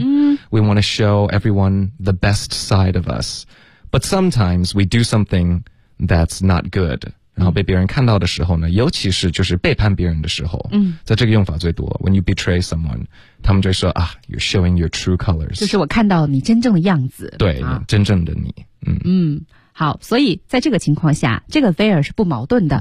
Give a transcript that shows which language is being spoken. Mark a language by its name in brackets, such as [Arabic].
[English] 嗯，We want to show everyone the best side of us, but sometimes we do something that's not good. [Chinese] 然后被别人看到的时候呢，尤其是就是背叛别人的时候，嗯，在这个用法最多。 [English] When you betray someone, [Chinese] 他们就说啊 ， [English] You're showing your true colors. [Chinese] 就是我看到你真正的样子，对，啊、真正的你。嗯嗯，好，所以在这个情况下，这个 there 是不矛盾的，